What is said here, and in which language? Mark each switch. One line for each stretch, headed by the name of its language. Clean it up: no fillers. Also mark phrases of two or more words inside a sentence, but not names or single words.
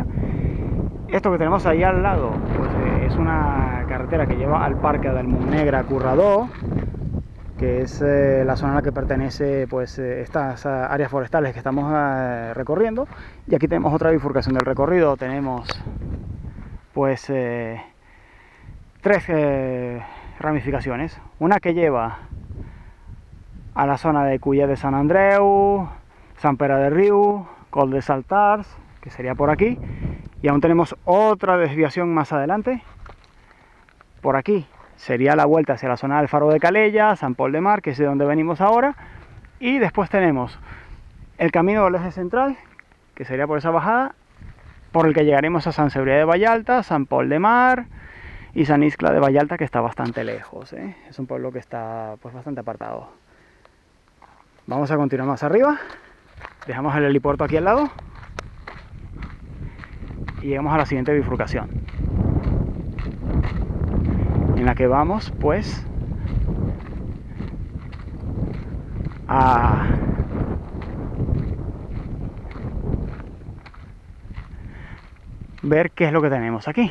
Spanish: Esto que tenemos ahí al lado pues, es una carretera que lleva al Parque del Montnegre Curradó, que es la zona a la que pertenece pues, estas áreas forestales que estamos recorriendo. Y aquí tenemos otra bifurcación del recorrido. Tenemos pues 3 ramificaciones. Una que lleva a la zona de Collet de Sant Andreu, Sant Pere de Riu, Col de Saltars, que sería por aquí. Y aún tenemos otra desviación más adelante, por aquí. Sería la vuelta hacia la zona del Faro de Calella, Sant Pol de Mar, que es de donde venimos ahora. Y después tenemos el camino del eje central, que sería por esa bajada, por el que llegaremos a Sant Cebrià de Vallalta, Sant Pol de Mar y Sant Iscle de Vallalta, que está bastante lejos. Es un pueblo que está pues, bastante apartado. Vamos a continuar más arriba. Dejamos el helipuerto aquí al lado y llegamos a la siguiente bifurcación, en la que vamos pues a ver qué es lo que tenemos aquí.